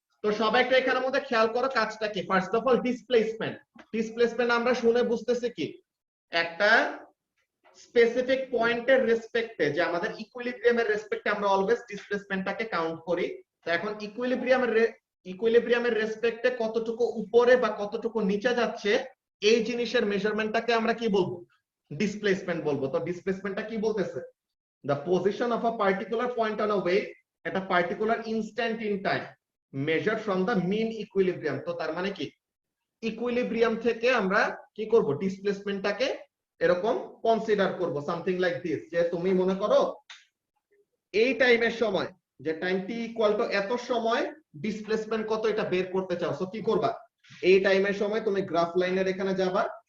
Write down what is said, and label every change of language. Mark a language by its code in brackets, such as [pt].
[bn] তো সবাই একটা এখানের মধ্যে খেয়াল করো কাজটা কি। ফার্স্ট অফ অল ডিসপ্লেসমেন্ট আমরা শুনে বুঝতেছি কি একটা স্পেসিফিক পয়েন্টের রেসপেক্টে, যে আমাদের ইকুইলিব্রিয়ামের রেসপেক্টে আমরা অলওয়েজ ডিসপ্লেসমেন্টটাকে কাউন্ট করি। তো এখন ইকুইলিব্রিয়ামের রেসপেক্টে কতটুকু উপরে বা কতটুকু নিচে যাচ্ছে এই জিনিসের মেজারমেন্টটাকে আমরা কি বলবো, ডিসপ্লেসমেন্ট বলবো। তো ডিসপ্লেসমেন্টটা কি বলতেছে, [en] the position of a particular point on a wave at a particular instant in time measured from the mean equilibrium। [bn] তো তার মানে কি ইকুইলিব্রিয়াম থেকে আমরা কি করব, ডিসপ্লেসমেন্টটাকে এরকম কনসিডার করব সামথিং লাইক দিস। যে তুমি মনে করো এই টাইমের সময়, যে টাইম টি ইকুয়াল টু এত সময় ডিসপ্লেসমেন্ট কত এটা বের করতে চাও, সো কি করবা, এই টাইমের সময় তুমি গ্রাফ লাইনের এখানে যাবা।